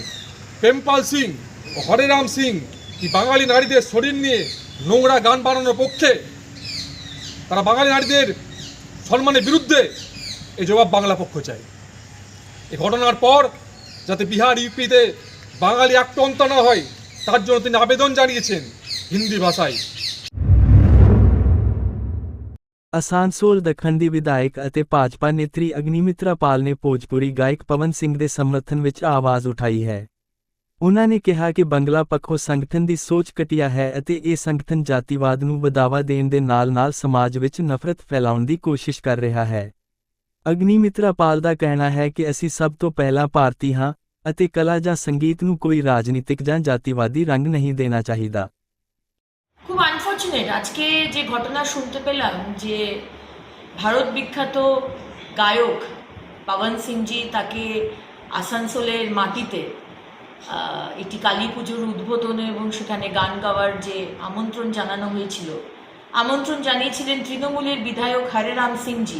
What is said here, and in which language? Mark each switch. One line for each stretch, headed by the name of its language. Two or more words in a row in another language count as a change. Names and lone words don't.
Bangla: প্রেমপাল সিং ও হরেরাম সিং কি বাঙালি নারীদের শরীর নিয়ে নোংরা গান বানানোর পক্ষে? তারা বাঙালি নারীদের সম্মানের বিরুদ্ধে। এই জবাব বাংলা পক্ষ চায়। এই ঘটনার পর যাতে বিহার ইউপিতে বাঙালি আক্রান্ত না হয় তার জন্য তিনি আবেদন জানিয়েছেন হিন্দি ভাষায়।
Punjabi: ਆਸਾਨਸੋਲ ਦੱਖਣ ਦੀ ਵਿਧਾਇਕ ਅਤੇ ਭਾਜਪਾ ਨੇਤਰੀ ਅਗਨੀਮਿਤਰਾ ਪਾਲ ਨੇ ਭੋਜਪੁਰੀ ਗਾਇਕ ਪਵਨ ਸਿੰਘ ਦੇ ਸਮਰਥਨ ਵਿੱਚ ਆਵਾਜ਼ ਉਠਾਈ ਹੈ। ਉਨ੍ਹਾਂ ਨੇ ਕਿਹਾ ਕਿ ਬੰਗਲਾ ਪੱਖੋਂ ਸੰਗਠਨ ਦੀ ਸੋਚ ਘਟੀਆ ਹੈ ਅਤੇ ਇਹ ਸੰਗਠਨ ਜਾਤੀਵਾਦ ਨੂੰ ਵਧਾਵਾ ਦੇਣ ਦੇ ਨਾਲ-ਨਾਲ ਸਮਾਜ ਵਿੱਚ ਨਫ਼ਰਤ ਫੈਲਾਉਣ ਦੀ ਕੋਸ਼ਿਸ਼ ਕਰ ਰਿਹਾ ਹੈ। ਅਗਨੀਮਿਤਰਾ ਪਾਲ ਦਾ ਕਹਿਣਾ ਹੈ ਕਿ ਅਸੀਂ ਸਭ ਤੋਂ ਪਹਿਲਾਂ ਭਾਰਤੀ ਹਾਂ ਅਤੇ ਕਲਾ ਜਾਂ ਸੰਗੀਤ ਨੂੰ ਕੋਈ ਰਾਜਨੀਤਿਕ ਜਾਂ ਜਾਤੀਵਾਦੀ ਰੰਗ ਨਹੀਂ ਦੇਣਾ ਚਾਹੀਦਾ।
Bangla: খুব আনফর্চুনেট আজকে যে ঘটনা শুনতে পেলাম যে ভারত বিখ্যাত গায়ক পবন সিংজি তাকে আসানসোলের মাটিতে একটি কালী পুজোর উদ্বোধনে এবং সেখানে গান গাওয়ার যে আমন্ত্রণ জানানো হয়েছিল, আমন্ত্রণ জানিয়েছিলেন তৃণমূলের বিধায়ক হরেরাম সিংজি।